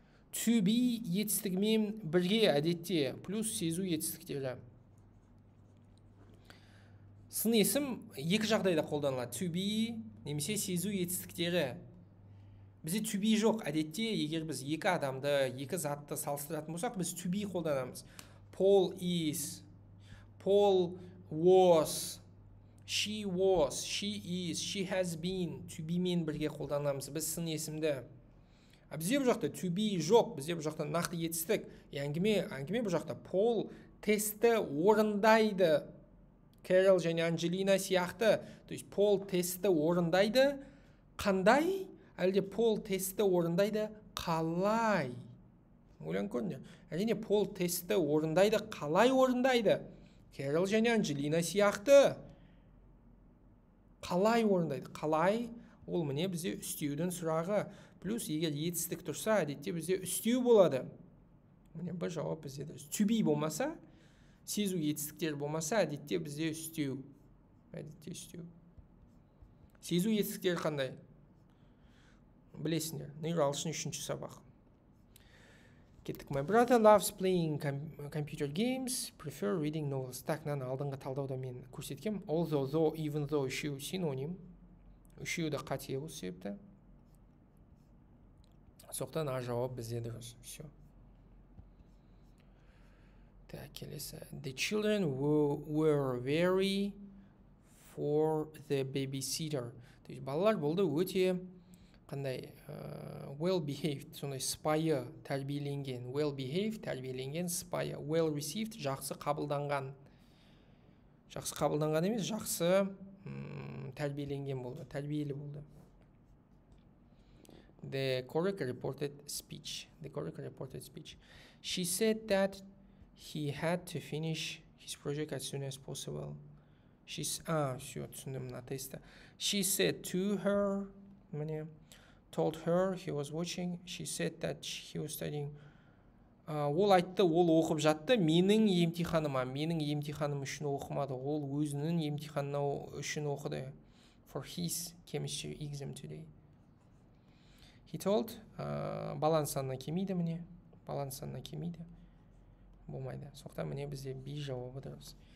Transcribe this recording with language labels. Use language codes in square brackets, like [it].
[kk] To be етістігімен бірге әдетте плюс сезу етістіктері. Сын есім екі жағдайда қолданылады. To be немесе сезу етістіктері. Бізде to be жоқ. Әдетте, егер біз екі адамды, екі затты салыстыратын болсақ, біз to be қолданамыз. [en] Paul is, Paul was, she was, she is, she has been, [kk] to be мен бірге қолданамыз. Біз сын есімді. Бізде бұл жақта to be жоқ. Бізде бұл жақта нақты етістік. Әңгіме бұл жақта Paul тестті орындайды. Кэрол және Анджелина сияқты. [ru] То есть [kk] Paul тестті орындайды. Қандай? Әлде Пол тестті орындайды қалай? Ойлан көріңдер. Әрине Пол тестті орындайды қалай орындайды? Кэрол және Анджелина сияқты. Қалай орындайды? Қалай? Ол міне бізде үстеудің сұрағы. Плюс егер етістік тұрса, әдетте бізде үстеу болады. Міне бір жауап бізде дұрыс. To be болмаса, сезу етістіктер болмаса, әдетте бізде үстеу. Әдетте үстеу. Сезу етістіктері қандай? Білесіңдер, нейро ағылшын 3-ші сабақ. Кеттік. [en] My brother loves playing computer games, prefer reading novels. [kk] Так, мынаны алдыңғы талдауда мен көрсеткем. Although, though, even though үшеуі синоним. Үшеуі де қате осы себепті. Соқтан А жауап бізде дұрыс. [ru] Все. [kk] Так, келесі. [en] The children were very for the babysitter. [kk] То есть балалар болды өте қандай well behaved, сондай сыпайы тәрбиеленген. Well behaved тәрбиеленген, сыпайы. Well received жақсы қабылданған. Жақсы қабылданған емес, жақсы тәрбиеленген болды, тәрбиелі болды. [en] The correct reported speech. The correct reported speech. She said that he had to finish his project as soon as possible. [kk] Все, түсіндім мына тесті. [en] She said to her, [kk] міне, [en] told her he was watching. She said that he was studying. [kk] Ол айтты, ол оқып жатты. Менің емтиханыма үшін оқымады. Ол өзінің емтиханына үшін оқыды. [en] For his chemistry exam today. He told, [kk] баланс санына келмейді міне. Баланс санына келмейді. Болмайды. Соқтан міне бізде B жауабы дұрыс.